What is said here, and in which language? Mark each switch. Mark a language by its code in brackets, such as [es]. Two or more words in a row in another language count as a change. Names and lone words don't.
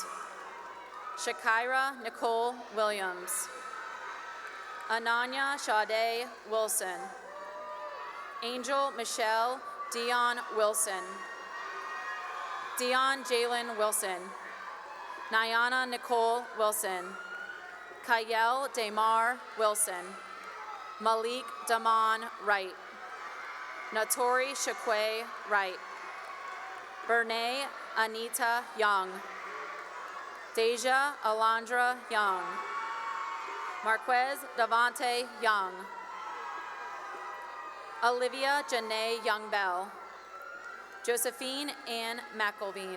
[en] Shakira Nicole Williams. Ananya Sade Wilson. Angel Michelle Dion Wilson. Dion Jalen Wilson. Nyana Nicole Wilson. Kayel Damar Wilson. Malik Damon Wright. Natori Shakwe Wright. Bernay Anita Young. Deja Alondra Young. Marquez Davante Young. Olivia Janae Young-Bell. Josephine Ann McElveen.